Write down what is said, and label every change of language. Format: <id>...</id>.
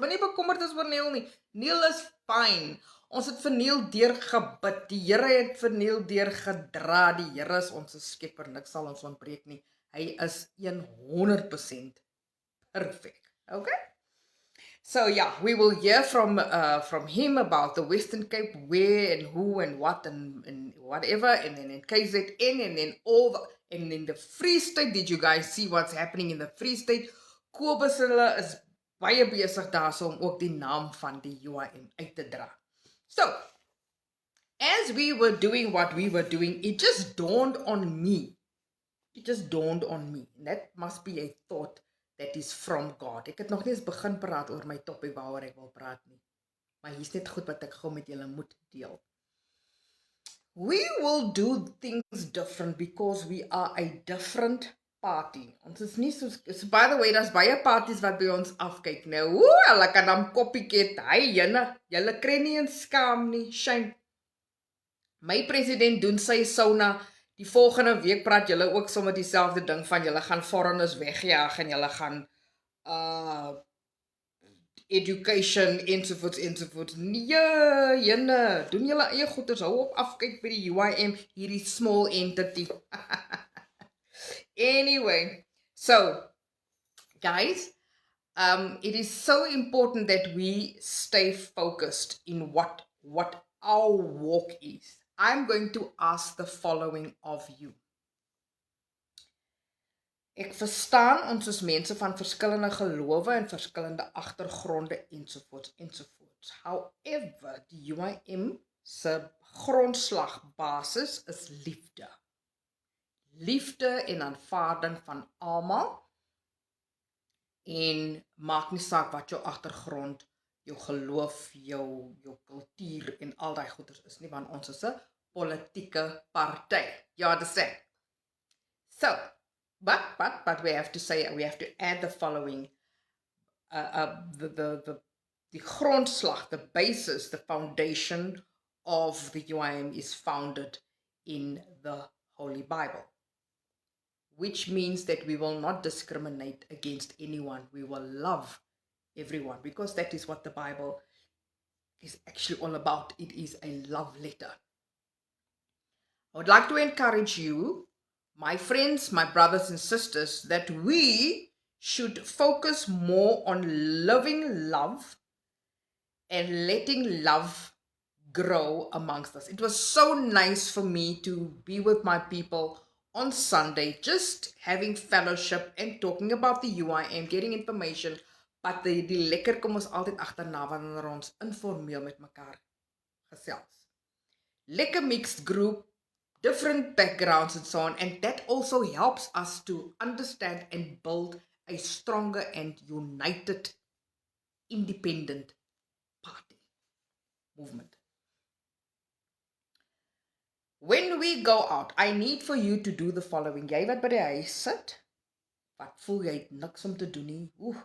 <af>Maar nie bekommerd is oor Neil nie.</af> <en>Neil is fine.</en> <af>Ons het vir Neil deurgebid. Die Here het vir Neil deurgedra. Die Here is ons skepper. Niks sal ons ontbreek nie. Hy is 100% perfect. Okay?</af> <en>So yeah, we will hear from him about the Western Cape, where and who and what and whatever, and then in KZN, and then and in the Free State. Did you guys see what's happening in the Free State? Kobus</en> <af>hulle is baie besig daarso om ook die naam van die UIM uit te dra.</af> <en>So, as we were doing what we were doing, it just dawned on me. It just dawned on me. That must be a thought that is from God.</en> <af>Ek het nog nie eens begin praat oor my topic waaroor ek wil praat nie. Maar hier's net goed wat ek gou met julle moet deel.</af> <en>We will do things different because we are a different party.</en> <af>Ons is nie so, by the way, daar's baie parties wat by ons afkyk nou. Hulle kan dan copycat. Hy julle kry nie eens skaam nie. Shame. My president doen sy sauna. Die volgende week praat julle ook sommer dieselfde ding van julle gaan foreigners wegjaag en julle gaan education ensovoorts. Nee, jene, doen julle eie goeders, hou op afkyk by die UIM, hierdie small entity.</af> <en>Anyway, so guys, it is so important that we stay focused in what our walk is. I'm going to ask the following of you.</en> <af>Ek verstaan ons is mense van verskillende gelowe en verskillende agtergronde ensovoorts. However, die UIM se grondslagbasis is liefde. Liefde en aanvaarding van almal. En maak nie saak wat jou agtergrond, jou geloof, jou kultuur en al daai goeders is nie, want ons is 'n politieke party.</af> <en>You understand? So, but we have to say, we have to add the following. The grondslag, the basis, the foundation of the UIM is founded in the Holy Bible, which means that we will not discriminate against anyone. We will love everyone, because that is what the Bible is actually all about. It is a love letter. I would like to encourage you, my friends, my brothers and sisters, that we should focus more on living love and letting love grow amongst us. It was so nice for me to be with my people on Sunday, just having fellowship and talking about the UIM, getting information.</en> <af>But die lekker kom ons altyd agterna wanneer ons informeel met mekaar gesels.</af> <en>Lekker mixed group, different backgrounds and so on, and that also helps us to understand and build a stronger and united, independent party movement. When we go out, I need for you to do the following.</en> <af>Jy wat by die huis sit, wat voel jy het niks om te doen nie.</af>